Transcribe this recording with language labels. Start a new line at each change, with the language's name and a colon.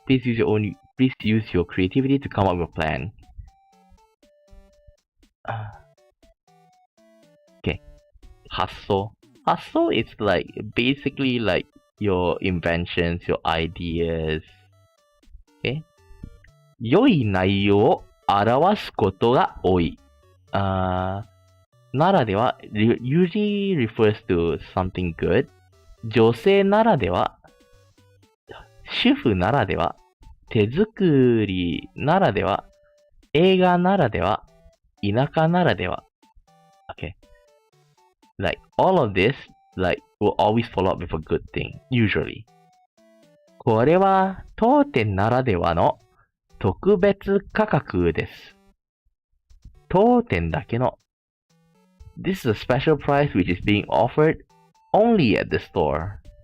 English: Please use your creativity to come up with a plan. Okay. 発想 is like basically like your inventions, your ideas. Okay.
Japanese: 良い内容を表すことが多い。
English: ならでは usually refers to something good.
Japanese: 女性ならでは、主婦ならでは、手作りならでは、映画ならでは、田舎ならでは。
English: Okay. Like all of this, like will always follow up with a good thing, usually.
Japanese: これは当店ならではの特別価格です。当店だけの。
English: This is a special price which is being offered only at the store.